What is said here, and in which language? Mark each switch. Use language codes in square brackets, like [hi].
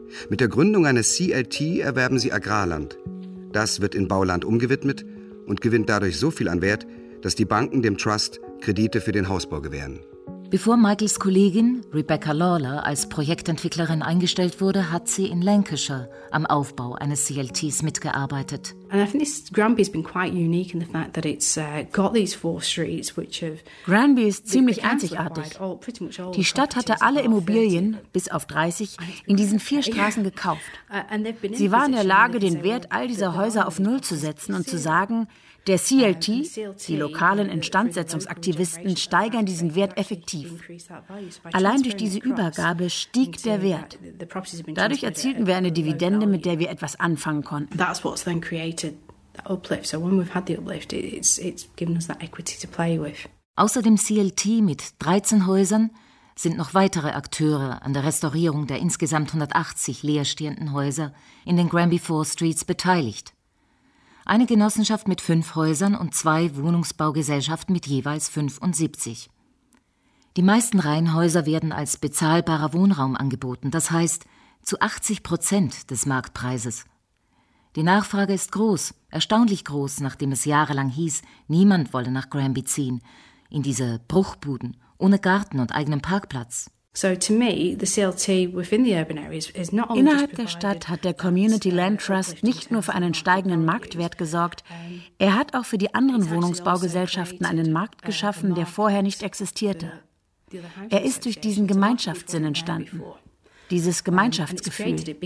[de] Mit der Gründung eines CLT erwerben sie Agrarland. Das wird in Bauland umgewidmet und gewinnt dadurch so viel an Wert, dass die Banken dem Trust Kredite für den Hausbau gewähren. Bevor Michaels Kollegin Rebecca Lawler als Projektentwicklerin eingestellt wurde, hat sie in Lancashire am Aufbau eines CLTs mitgearbeitet. [en] And I think this Granby's been quite unique in the fact that it's got these four streets which have [de] Granby ist ziemlich einzigartig. Die Stadt hatte alle Immobilien bis auf 30 in diesen vier Straßen gekauft. Sie waren in der Lage, den Wert all dieser Häuser auf null zu setzen und zu sagen, der CLT, die lokalen Instandsetzungsaktivisten, steigern diesen Wert effektiv. Allein durch diese Übergabe stieg der Wert. Dadurch erzielten wir eine Dividende, mit der wir etwas anfangen konnten. [en] That's what's then created that uplift. So when we've had the uplift, it's given us that equity to play with. [de] Außer dem CLT mit 13 Häusern sind noch weitere Akteure an der Restaurierung der insgesamt 180 leerstehenden Häuser in den Granby Four Streets beteiligt. Eine Genossenschaft mit 5 Häusern und 2 Wohnungsbaugesellschaften mit jeweils 75. Die meisten Reihenhäuser werden als bezahlbarer Wohnraum angeboten, das heißt zu 80% des Marktpreises. Die Nachfrage ist groß, erstaunlich groß, nachdem es jahrelang hieß, niemand wolle nach Granby ziehen, in diese Bruchbuden, ohne Garten und eigenen Parkplatz. [en] So to me, the CLT within the urban areas is not only [de] innerhalb der Stadt hat der Community Land Trust nicht nur für einen steigenden Marktwert gesorgt, er hat auch für die anderen Wohnungsbaugesellschaften einen Markt geschaffen, der vorher nicht existierte. Er ist durch diesen Gemeinschaftssinn entstanden, dieses Gemeinschaftsgefühl.